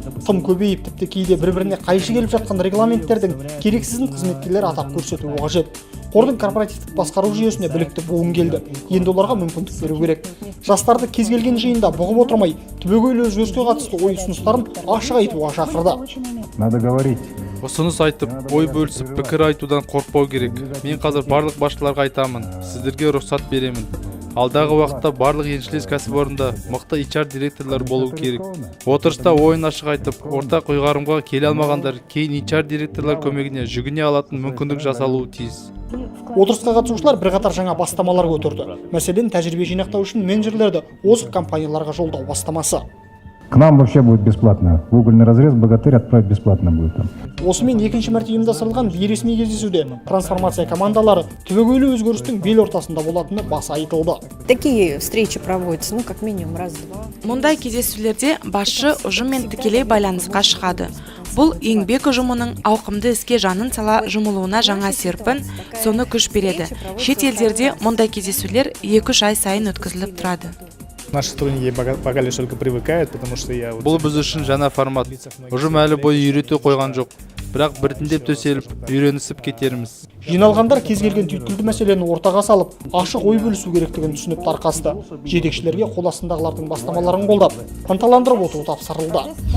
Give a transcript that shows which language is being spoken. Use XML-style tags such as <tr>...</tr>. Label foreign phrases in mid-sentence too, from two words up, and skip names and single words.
<kk>Тым көбейіп, тіпті кейде бір-біріне қайшы келіп жатқан регламенттердің керексізін қызметкерлер атап көрсетуі қажет. Қордың корпоративтік басқару жүйесіне білікті буын келді. Енді оларға мүмкіндік беру керек. Жастарды кез келген жиында бұғып отырмай, түбегейлі өзгеріске қатысты ой ұсыныстарын ашық айтуға шақырды.</kk> <ru>Надо говорить.</ru> <kk>Ұсыныс айтып, ой бөлісіп, пікір айтудан қорықпау керек. Мен қазір барлық басшыларға айтамын, сіздерге рұқсат беремін. Алдағы уақытта барлық еншілес кәсіпорында мықты HR директорлар болу керек. Отырыста ойын ашық айтып, ортақ ұйғарымға келе алмағандар кейін HR директорлар көмегіне жүгіне алатын мүмкіндік жасалуы тиіс. Отырысқа қатысушылар бірқатар жаңа бастамалар көтерді. Мәселен, тәжірибе жинақтау үшін менеджерлерді озық компанияларға жолдау бастамасы.</kk> <ru>К нам вообще будет бесплатно. В угольный разрез богатырь отправить бесплатно будет там.</ru> <kk>Осымен екінші мәрте ұйымдастырылған бейресми кездесуде трансформация командалары түбегейлі өзгерістің бел ортасында болатыны баса айтылды.</kk> <ru>Такие встречи проводятся, как минимум раз-два.</ru> <kk>Мұндай кездесулерде басшы ұжыммен тікелей байланысқа шығады. Бұл еңбек ұжымының ауқымды іске жанын сала жұмылуына жаңа серпін, соны күш береді. Шет елдерде мұндай кездесулер 2-3 ай сайын өткізіліп тұрады.</kk> <ru>Наши сотрудники пока лишь только привыкают, потому что я...</ru> <kk>Бұл біз үшін жаңа формат. Ұжым әлі бойы үйрете қойған жоқ. Бірақ біртіндеп төселіп, үйренісіп кетерміз. Жиналғандар кез келген түйткілді мәселені ортаға салып, ашық ой бөлісу керектігін түсініп тарқасты. Жетекшілерге қол астындағылардың бастамаларын қолдап, ынталандырып отыру тапсырылды.</kk>